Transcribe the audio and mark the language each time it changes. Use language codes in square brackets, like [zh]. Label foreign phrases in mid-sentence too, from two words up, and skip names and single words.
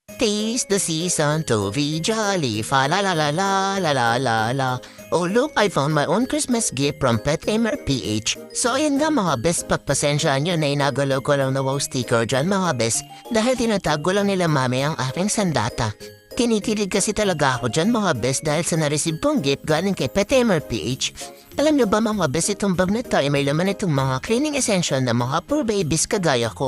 [en] 'Tis the season to be jolly, fa la la la la la la la la. Oh look, I found my own Christmas gift from Pet Tamer PH. [tl] So ayun nga mga bes, pagpasensyaan nyo na inagalaw ko lang na [en] wow sticker [tl] dyan mga bes, dahil tinatag ko lang nila mami ang aking sandata. Kinikilig kasi talaga ako dyan mga bes dahil sa nareceive kong gift galing kay Pet Tamer PH. Alam nyo ba mga bes, itong bag na ito ay may laman itong mga [en] cleaning essential [tl] na mga [en] poor babies [tl] kagaya ko.